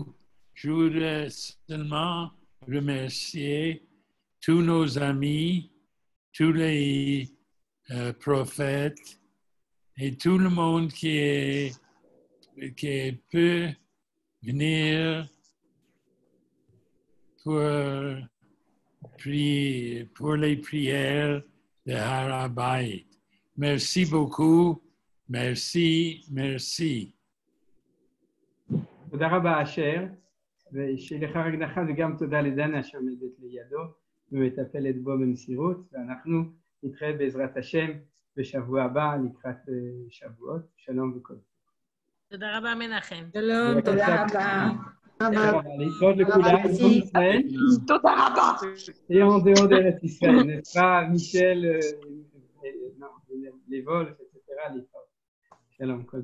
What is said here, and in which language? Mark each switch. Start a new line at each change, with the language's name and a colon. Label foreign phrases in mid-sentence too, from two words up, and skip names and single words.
French: Je voudrais seulement remercier tous nos amis, tous les prophètes et tout le monde qui peut venir pour les prières de Har HaBayit. Merci beaucoup. Merci.
Hebrew: תודה רבה אשר, ושיהיה לך רק נחת וגם תודה לדנה שעומדת לידו ומטפלת בו במסירות, ואנחנו נתראה בעזרת השם בשבוע הבא לקראת שבועות. שלום וכל טוב. תודה רבה מנחם. שלום, תודה רבה. להתראות לכולם, בכל ישראל. תודה רבה.
French: Et en dehors d'Eretz Israël, n'est-ce pas, Michel, les vols, etc.
Hebrew: להתראות. שלום.